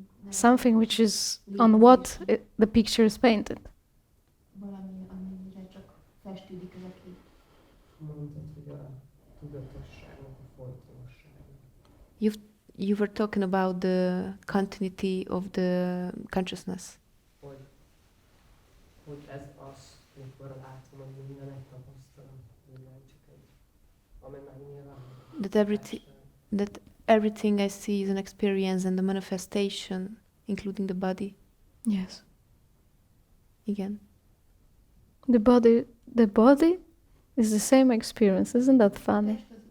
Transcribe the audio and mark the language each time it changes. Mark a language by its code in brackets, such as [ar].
[en] Something which is on what the picture is painted. [hu] Mondtad, hogy a tudatosságnak a folytonossága. [en] You were talking about the continuity of the consciousness. [hu] Hogy ez az, amikor látom, hogy minden egy tapasztalat, minden csak egy, ami megnyilvánul. [en] That everything I see is an experience and a manifestation, including the body. Yes. [hu] Igen. [en] The body is the same experience. Isn't that funny?